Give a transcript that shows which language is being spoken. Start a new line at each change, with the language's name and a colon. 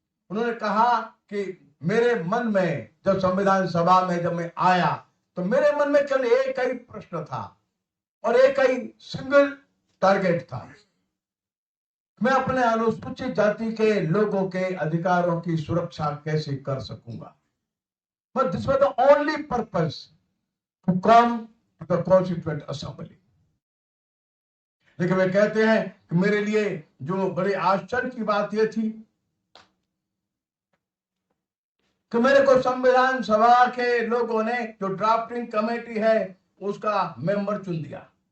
Hindi: उन्होंने कहा कि मेरे मन में जब संविधान सभा में जब मैं आया तो मेरे मन में केवल एक ही प्रश्न था और एक ही सिंगल टारगेट था। मैं अपने अनुसूचित जाति के लोगों के अधिकारों की सुरक्षा कैसे कर सकूंगा।
English: But this was the only purpose to come to the Constituent Assembly.
Hindi: लेकिन वे कहते हैं कि मेरे लिए जो बड़े आश्चर्य की बात यह थी कि मेरे को संविधान सभा के लोगों ने जो ड्राफ्टिंग कमेटी है उसका मेंबर चुन दिया।